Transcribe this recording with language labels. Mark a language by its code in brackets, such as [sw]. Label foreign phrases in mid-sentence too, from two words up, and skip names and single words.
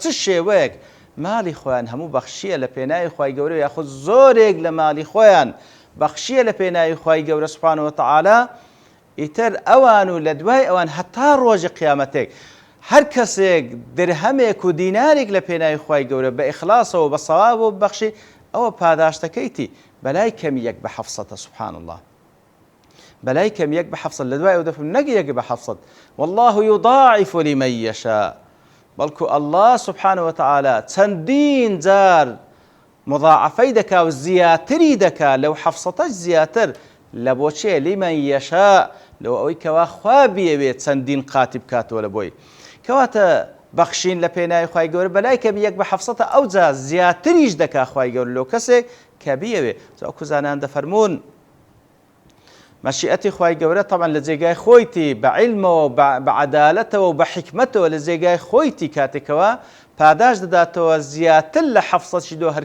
[ckb] شێوەیەک ماڵی خۆیان هەموو بەخشیە لە پێناوی خوای گەورە یاخود زۆرێک لە ماڵی خۆیان بەخشیە لە پێناوی خوای گەورە [ar] سوبحانەهو وتەعالا [ckb] ئیتر ئەوان و لە دوای ئەوان هەتا ڕۆژی قیامەتێک هەر کەسێک درهەمێک و دینارێک لە پێناوی خوای گەورە بە ئیخلاسەوە بە سەوابەوە ببەخشی ئەوە پاداشتەکەیتی بەلای کەمی 1/700 [ar] سبحان الله [ckb] بەلای کەمی 1/700 لە دوای ئەو دەفرم نەک 1/700 [ar] والله يضاعف لمن يشاء [ckb] بەڵکو [ar] الله سبحانه وتعالى [ckb] چەندین جار مضاعفەی دەکا و زیاتری دەکا لەو 700 زیاتر لە بۆچێ [ar] لمن يشاء [ckb] لەو ئەوەی کەوا خوا بیەوێت چەندین قاتی بکاتەوە لە بۆی کەواتە بەخشین لە پێناوی خوای گەورە بەلای کەمی 1/700 ئەو جا زیاتریش دەکا خوای گەورە لەو کەسێک کە بیەوێ وەکو زانان دەفەرمون مەشیئەتی خوای گەورە طبعا لە جێگای خۆیتی بە عیلمەوە بە عەدالەتەوە و بە حیکمەتەوە لە جێگای خۆیتی کاتێکەوە پاداش دەداتەوە زیاتر لە 700 دۆ هەر